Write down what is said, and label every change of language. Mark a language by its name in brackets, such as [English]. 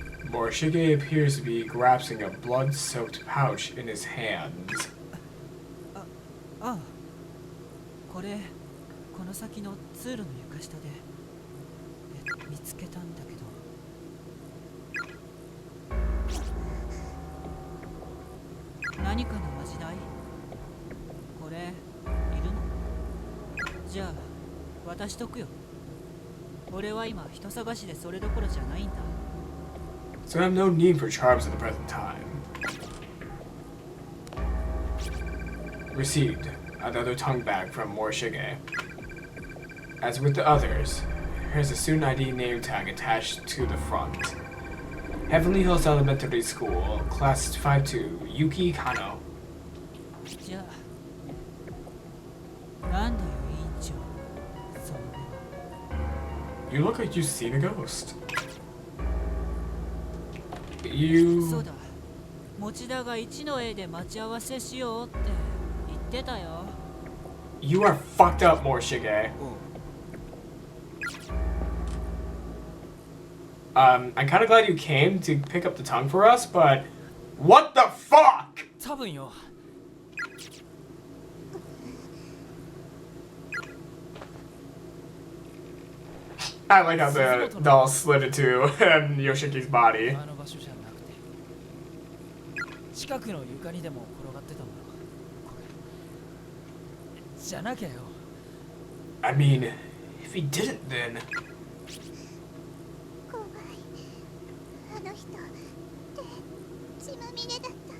[English] Morishige appears to be grasping a blood-soaked pouch in his hands. [Japanese] ああ、これこの先の通路の床下で見つけたんだけど。何かのまじない？これいるの？じゃあ渡しとくよ。俺は今人探しでそれどころじゃないんだ。 [English] So I have no need for charms at the present time. Received another tongue bag from Morishige. As with the others, here's a student ID name tag attached to the front. Heavenly Hills Elementary School, Class 52, Yuki Kano. [Japanese] じゃあ、なんだよ委員長。その目は。 [English] You look like you've seen a ghost. You... [Japanese] そうだ。持田が1の A で待ち合わせしようって言ってたよ。 [English] You are fucked up, Morishige. I'm kind of glad you came to pick up the tongue for us, but what the fuck? [Japanese] 多分よ。 [English] I like how the doll slid into Yoshiki's body. [Japanese] あの場所じゃなくて、近くの床にでも転がってたもの。これじゃなきゃよ。 [English] I mean, if he didn't, then [Japanese] 怖い。あの人手血まみれだった。